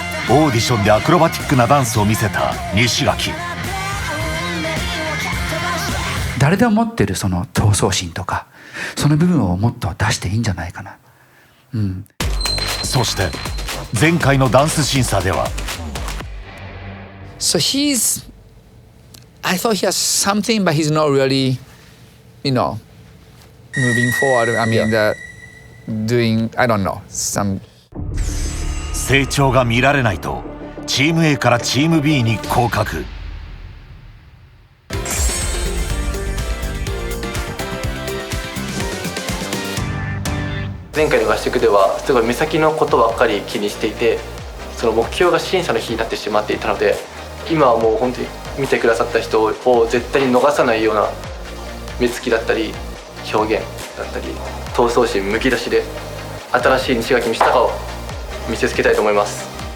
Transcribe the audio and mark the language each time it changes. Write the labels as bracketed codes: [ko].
[ja] オーディションでアクロバティックなダンスを見せた西垣。誰でも持ってるその闘争心とか、その部分をもっと出していいんじゃないかな。そして前回のダンス審査では [en] So I thought he has something, but he's not really, moving forward. I mean, doing, I don't know, some. [ja] 成長が見られないとチーム A からチーム B に降格。前回の合宿ではすごい目先のことばっかり気にしていて、その目標が審査の日になってしまっていたので、今はもう本当に見てくださった人を絶対に逃さないような目つきだったり表現だったり闘争心むき出しで新しい西垣道隆を見せつけたいと思います。